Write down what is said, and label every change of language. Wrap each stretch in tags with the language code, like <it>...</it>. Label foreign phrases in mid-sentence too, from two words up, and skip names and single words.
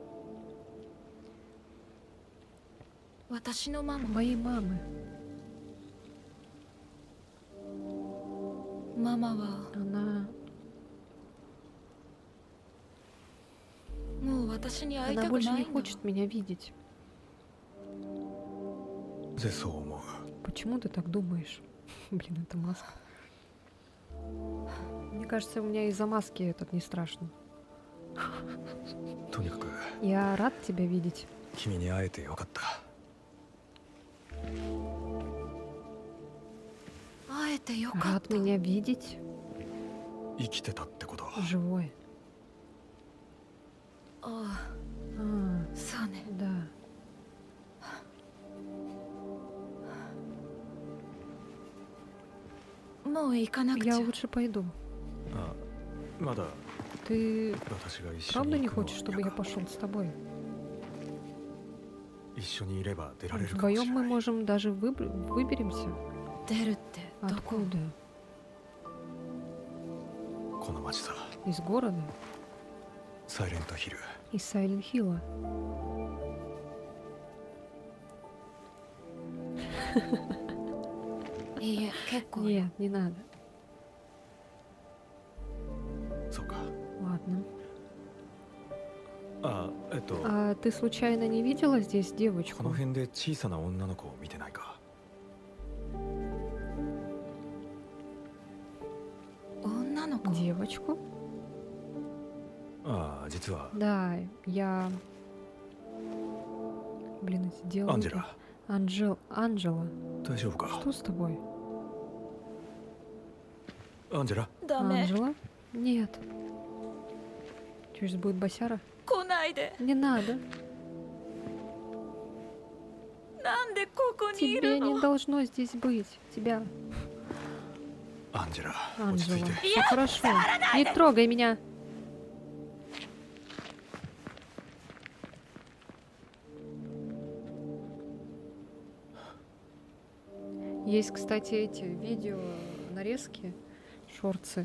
<ja>私のママ</ja> <ru>Моей мамы.</ru> <ja>ママは</ja> <ru>Она</ru> <ja>もう私に会い</ja> <ru>Она</ru> <ja>たく</ja> <ru>больше</ru> <ja>な</ja> <ru>не</ru> <ja>いの。</ja> <ru>хочет меня видеть.</ru> <ja>ぜそう思う</ja> <ru>Почему ты так думаешь? Блин, это маска. Мне кажется, у меня из-за маски этот не страшно.</ru> <ja>とにかく</ja> <ru>Я рад тебя видеть.</ru> <ja>君に会えてよかった会えてよかっ</ja> <ru>Рад</ru> <ja>た。</ja> <ru>меня видеть.</ru> <ja>生きてたってこと</ja> <ru>Живой.</ru> <ja>あ</ja> <ru>А,</ru> <ja>あ、そうね。</ja> <ru>да.</ru> <ja>もう行かなくち</ja> <ru>Я</ru> <ja>ゃ。</ja> <ru>лучше пойду.</ru> <ja>あまだ</ja> <ru>Ты</ru> <ja>私が一緒</ja> <ru>правда</ru> <ja>に</ja> <ru>не</ru> <ja>行くの</ja> <ru>хочешь, чтобы я</ru> <ja>嫌か</ja> <ru>пошел с тобой?</ru> <ja>一緒にいれば出られるかもし</ja> <ru>Вдвоем</ru> <ja>れ</ja> <ru>мы</ru> <ja>ない</ja> <ru>можем даже выберемся.</ru> <ja>出るってどこ？</ja> <ru>Откуда?</ru> <ja>この町さ</ja> <ru>Из города?</ru> <ja>サイレントヒル</ja> <ru>Из Сайленхилла.</ru> <ja>И いえ、結構。</ja> <ru>Нет, не надо.</ru> <ja>そうか</ja> <ru>Ладно.</ru> <ja>あ</ja> <ru>А ты случайно не видела здесь</ru> <ja>こ</ja> <ru>девочку?</ru> <ja>の辺で小さな女の子を見てないか女の子？</ja> <ru>Девочку?</ru> <ja>ああ実は</ja> <ru>Да, я... Блин, эти дела...</ru> <ja>アンジェラ</ja> <ru>Анжела.</ru> <ja>大丈夫か</ja> <ru>Что с тобой?</ru> <ja>アンジェラダメ。</ja> <ru>Анжела? Нет. Что, сейчас будет босяра?</ru> <ja>来ないで。</ja> <ru>Не надо.</ru> <ja>なんでここにい</ja> <ru>Тебе</ru> <ja>るの？</ja> <ru>не должно здесь быть. Тебя,</ru> <ja>アンジェラ落ち着</ja> <ru>Анжела.</ru> <ja>いて</ja> <ru>Все хорошо. Не трогай меня. Есть, кстати, эти видео, нарезки, шорцы.</ru>